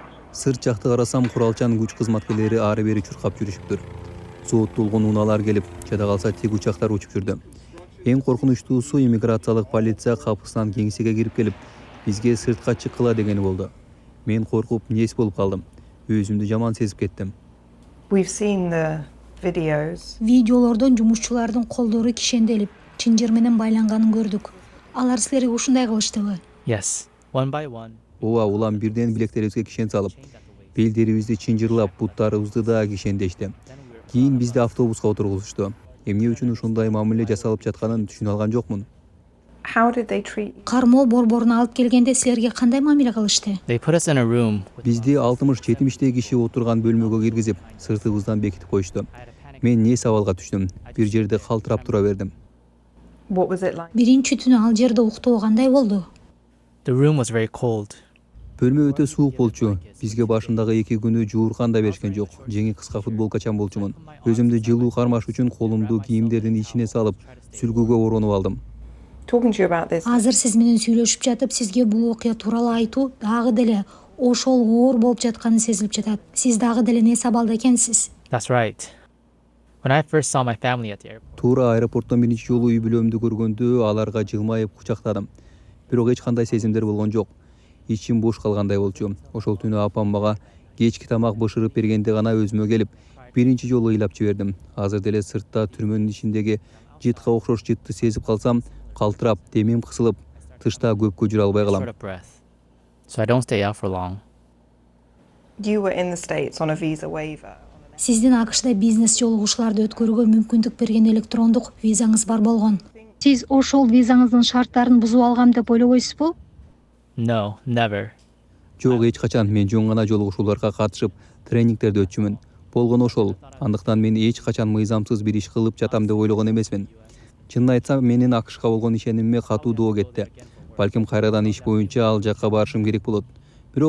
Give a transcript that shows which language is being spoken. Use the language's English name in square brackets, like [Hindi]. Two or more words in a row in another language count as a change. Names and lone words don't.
[Kyrgyz] Сырт жакты карасам куралчан күч кызматкерлери ары бери чуркап жүрүшүптүр. Сооттолгон унаалар келип, жада калса тик учактар учуп жүрдү. Эң коркунучтуусу иммиграциялык полиция капысынан кеңсеге кирип келип, бизге сыртка чыккыла дегени болду. Мен коркуп нес болуп калдым. Өзүмдү жаман сезип кеттим. [English] We've seen the videos. [Kyrgyz] Видеолордон жумушчулардын колдору кишенделип, чынжыр менен байланганын көрдүк. Алар силерге ушундай кылыштыбы? [English] Yes, one by one. [Kyrgyz] Ооба, улам бирден билектерибизге кишен салып, белдерибизди чынжырлап, буттарыбызды да кишендешти. Кийин бизди автобуска отургузушту. Эмне үчүн ушундай мамиле жасалып жатканын түшүнө алган жокмун. [English] How did they treat you? [Kyrgyz] Кармоо борборуна алып келгенде силерге кандай мамиле кылышты? [English] They put us in a room. [Kyrgyz] Бизди 60-70 киши отурган бөлмөгө киргизип, сыртыбыздан бекитип коюшту. Мен не сабалга түштүм. Бир жерде калтырап тура бердим. [English] What was it like? [Kyrgyz] Биринчи түнү ал жерде уктоо кандай болду? [English] The room was very cold. [Kyrgyz] Бөлмө өтө суук болчу. Бизге башындагы 2 күнү жууркан да беришкен жок. Жеңи кыска футболкачан болчумун. Өзүмдү жылуу кармаш үчүн колумду кийимдердин ичине салып, сүлгүгө оронуп алдым. [English] Talking to you about this, [Kyrgyz] Азыр сиз менен сүйлөшүп жатып, сизге бул окуя тууралуу айтуу дагы деле ошол оор болуп жатканы сезилип жатат. Сиз дагы деле не сабалда экенсиз? [English] That's right. When I first saw my family at the airport, [Kyrgyz] Туура аэропорттон биринчи жолу үй бүлөмдү көргөндө аларга жылмайып кучактадым. Бирок эч кандай сезимдер болгон жок. Ичим бош калгандай болчу. Ошол түнү апам мага кечки тамак бышырып бергенде гана өзүмө келип, биринчи жолу ыйлап жибердим. Азыр деле сыртта түрмөнүн ичиндеги жытка окшош жытты сезип калсам, калтырап, демим кысылып, тышта көпкө жүрө албай калам. [English] short of breath, so I don't stay out for long. you were in the States on a visa waiver. [Kyrgyz] Сиздин АКШда бизнес жолугушууларды өткөрүүгө мүмкүндүк берген электрондук визаңыз бар болгон. Сиз ошол визаңыздын шарттарын бузуп алгам деп ойлобойсузбу? No, never. Жок, эч качан. Мен жөн гана жолугушууларга катышып, тренингтерди өтчүмүн. Болгону ошол. Андыктан мен эч качан мыйзамсыз бир иш кылып жатам деп ойлогон эмесмин. Чынын айтсам, менин АКШга болгон ишенимиме катуу доо кетти. Балким кайрадан иш боюнча ал жакка барышым керек болот.